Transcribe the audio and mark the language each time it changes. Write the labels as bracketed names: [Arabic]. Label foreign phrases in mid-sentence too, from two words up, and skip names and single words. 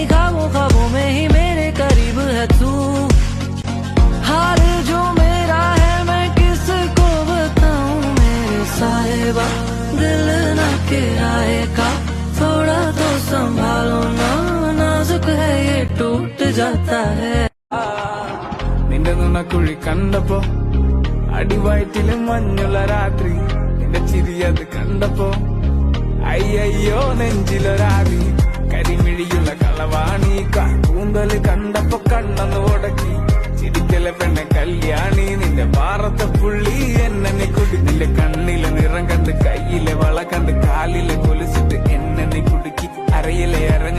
[Hindi] ख्वाबों में ही मेरे करीब है तू हाल जो मेरा है मैं किसको बताऊं मेरे साहिबा दिल न किराए का थोड़ा तो संभालो ना नाजुक है ये टूट जाता है [Malayalam] നിന്റെ നുണക്കുഴി കണ്ടപ്പോ അടിവയറ്റില് മഞ്ഞുള്ള രാത്രി നിന്റെ ചിരി അത് കണ്ടപ്പോ അയ്യോ നെഞ്ചിലൊരാവി കരിമിഴിയുള്ള കളവാണി കൂന്തല് കണ്ടപ്പോ കണ്ണന്ന് ഉടക്കി ചിരിക്കലെ പെണ്ണെ കല്യാണി നിന്റെ പാറത്തെ പുള്ളി എന്നെ കുടി നിന്റെ കണ്ണിലെ നിറം കണ്ട് കയ്യിലെ വള കണ്ട് കാലിലെ കൊലിച്ചിട്ട് എന്നെ കുടുക്കി അരയിലെ